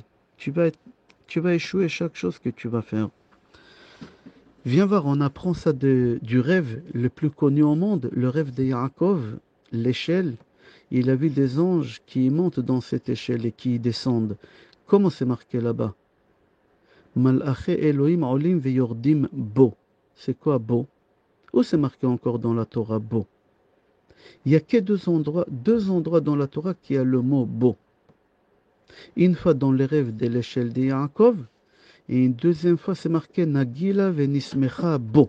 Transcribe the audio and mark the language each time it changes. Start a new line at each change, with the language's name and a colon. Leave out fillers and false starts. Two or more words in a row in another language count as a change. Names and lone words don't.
French: Tu vas échouer chaque chose que tu vas faire. Viens voir, on apprend ça du rêve le plus connu au monde, le rêve de Yaakov, l'échelle. Il a vu des anges qui montent dans cette échelle et qui descendent. Comment c'est marqué là-bas?
Hebrew: מלאכי אלהים עלים וירדים בו.
French: C'est quoi bo? Où c'est marqué encore dans la Torah bo? Il n'y a que deux endroits dans la Torah qui a le mot bo. Une fois dans les rêves de l'échelle de Yaakov, et une deuxième fois c'est marqué
Hebrew: נגילה ונשמחה בו.